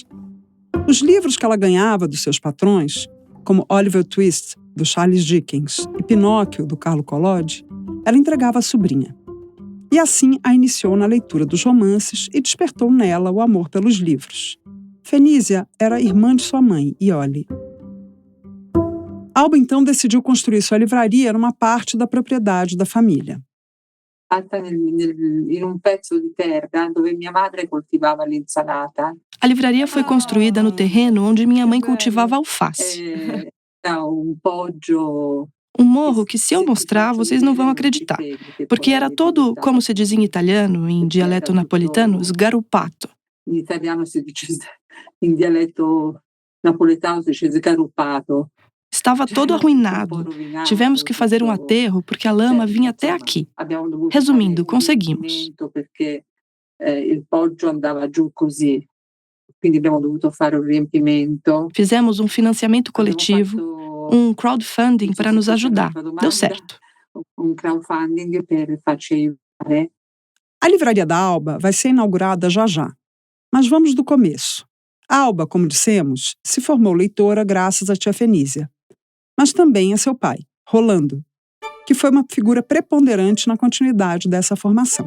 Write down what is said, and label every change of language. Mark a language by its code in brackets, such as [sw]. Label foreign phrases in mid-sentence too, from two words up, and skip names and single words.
[pt] Os livros que ela ganhava dos seus patrões, como Oliver Twist, do Charles Dickens, e Pinóquio, do Carlo Collodi, ela entregava à sobrinha. E assim a iniciou na leitura dos romances e despertou nela o amor pelos livros. Fenísia era irmã de sua mãe, Iole. Alba então decidiu construir sua livraria numa parte da propriedade da família. [it] In un pezzo di terra dove mia madre coltivava l'insalata. [pt] A livraria foi construída no terreno onde minha mãe cultivava alface. Um poggio. Um morro que, se eu mostrar, vocês não vão acreditar, porque era todo, como se diz em italiano, em dialeto napolitano, sgaruppato. Em italiano se diz, em dialeto napolitano se diz sgaruppato. Estava todo arruinado. Tivemos que fazer um aterro porque a lama vinha até aqui. Resumindo, conseguimos. [it] Perché il poggio andava giù così. Quindi abbiamo dovuto fare un riempimento. [pt] Fizemos um financiamento coletivo, um crowdfunding para nos ajudar. Deu certo. [it] Um crowdfunding per farci aiutare. [pt] A livraria da Alba vai ser inaugurada já já. Mas vamos do começo. A Alba, como dissemos, se formou leitora graças à tia Fenísia, mas também a seu pai, Rolando, que foi uma figura preponderante na continuidade dessa formação.